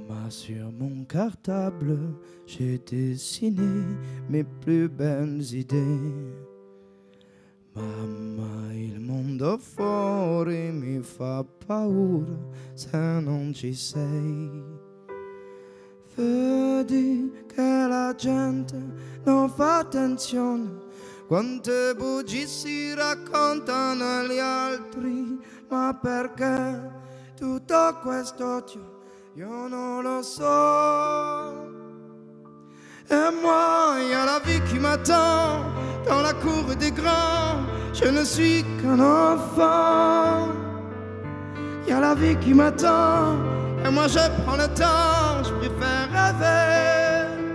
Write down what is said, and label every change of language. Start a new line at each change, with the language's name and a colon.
French: sur mon cartable, j'ai dessiné mes plus belles idées.
Italian: Mamma, il mondo fuori mi fa paura se non ci sei. Vedi che la gente non fa attenzione, quante bugie si raccontano agli altri, ma perché tutto questo odio io non lo so.
French: Et moi, il y a la vie qui m'attend dans la cour des grands, je ne suis qu'un enfant. Il y a la vie qui m'attend, et moi je prends le temps, je préfère rêver.